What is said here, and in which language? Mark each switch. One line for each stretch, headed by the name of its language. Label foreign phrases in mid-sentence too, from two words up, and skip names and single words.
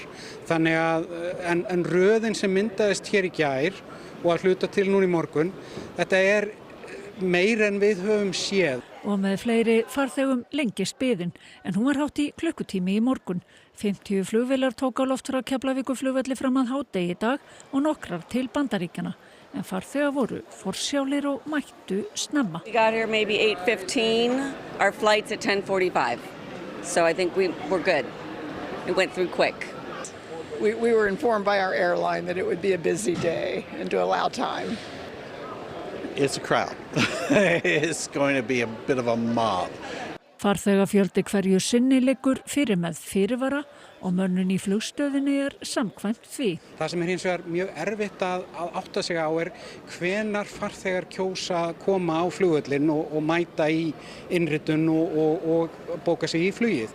Icelandic: Þannig að en röðin sem myndaðist hér í gær og að hluta til núna í morgun, þetta er meir en við höfum séð. Og með fleiri farþegum lengist biðin, en hún var hátt í klukkutími í morgun. 50 flugvélar tók á loft frá Keflavíkurflugvelli fram að hádegi í dag og nokkrar til Bandaríkjanna. En farþegar voru forsjálir og mættu snemma.
English: We got here maybe 8:15. Our flight's at 10:45. So I think we're good. It went through quick. We were informed by our airline that it would be a busy day and to allow time. It's a crowd. It's going to be a bit of a mob.
Icelandic: Farþegafjöldi hverju sinni liggur fyrir með fyrirvara og mönnun í flugstöðinni samkvæmt því. Það sem hins vegar mjög erfitt að átta sig á hvenær farþegar kjósa að koma á flugvöllinn og mæta í innritun og bóka sig í flugið.